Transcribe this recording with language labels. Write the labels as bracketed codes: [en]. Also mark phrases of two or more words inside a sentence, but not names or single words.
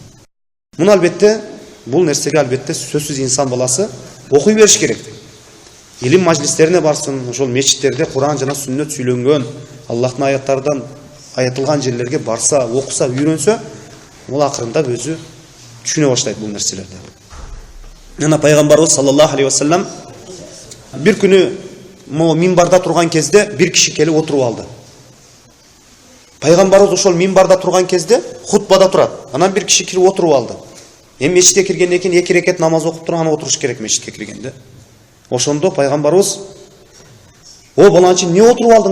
[ky] Муну албетте бул нерсеге албетте сөзсүз инсан баласы окуй бериш керек. Илим мажлистерине барсын, ошол мечиттерде Куран жана сүннөт сүйлөнгөн, Аллахтын аяттардан аятылган жерлерге барса, окуса, үйрөнсө, бул акырында өзү түшүнө баштайт бул нерселерди. Жана пайгамбарыбыз [ar] صلى الله عليه وسلم [ky] бир күнү минбарда турган кезде бир киши келип отуруп алды. Пайгамбарыбыз ошол минбарда турган кезде хутбада турат. Анан бир киши кирип отуруп алды. Эми мечитке киргенден кийин 2 рекет намаз окуп туруп анан отуруш керек мечитке киргенде. Ошондо пайгамбарыбыз "О баланчы, эмне отуруп алдың?"